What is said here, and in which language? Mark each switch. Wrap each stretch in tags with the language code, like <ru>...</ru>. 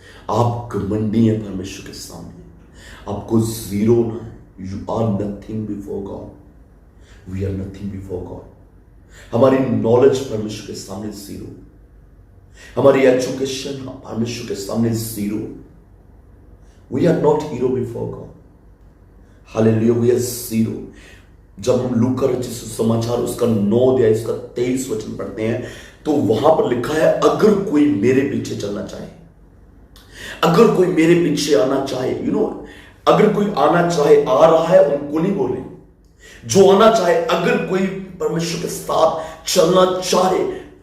<hi>आप घमंडी हैं परमेश्वर के सामने, आपको जीरो ना है।</hi> <en>You are nothing before God. We are nothing before God.</en> <hi>हमारी नॉलेज परमेश्वर के सामने जीरो, हमारी एजुकेशन परमेश्वर के सामने zero.</hi> <en>We are not hero before God. Hallelujah. We are zero.</en> <hi>जब हम लूका रचित सुसमाचार उसका 9 अध्याय इसका 23 वचन पढ़ते हैं, तो वहां पर लिखा है, अगर कोई मेरे पीछे चलना चाहे, अगर कोई मेरे पीछे आना चाहे, अगर कोई आना चाहे, आ रहा है उनको नहीं बोले, जो आना चाहे, अगर कोई परमेश्वर के साथ चलना चाहे।</hi>